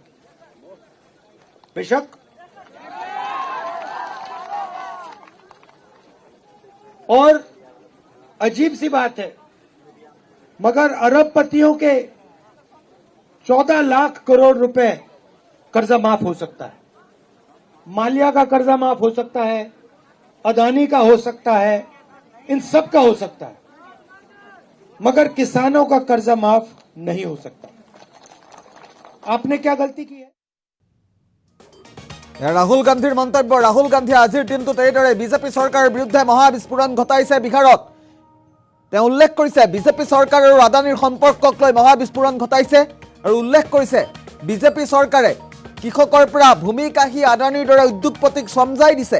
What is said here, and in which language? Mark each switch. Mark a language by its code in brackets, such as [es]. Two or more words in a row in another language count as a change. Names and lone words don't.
[hi] बेशक और अजीब सी बात है, मगर अरबपतियों के 14 लाख करोड़ रुपए कर्जा माफ हो सकता है। माल्या का कर्जा माफ हो सकता है, अदानी का हो सकता है, इन सब का हो सकता है, मगर किसानों का कर्जा माफ नहीं हो सकता। आपने क्या गलती की है? [as] ৰাহুল গান্ধীৰ মন্তব্য। ৰাহুল গান্ধীয়ে আজিৰ দিনটোত এইদৰে বিজেপি চৰকাৰৰ বিৰুদ্ধে মহা বিস্ফোৰণ ঘটাইছে বিহাৰত। তেওঁ উল্লেখ কৰিছে বিজেপি চৰকাৰ আৰু আদানীৰ সম্পৰ্কক লৈ মহা বিস্ফোৰণ ঘটাইছে। আৰু উল্লেখ কৰিছে বিজেপি চৰকাৰে কৃষকৰ পৰা ভূমি কাহি আদানীৰ দৰে উদ্যোগপতিক চমজাই দিছে।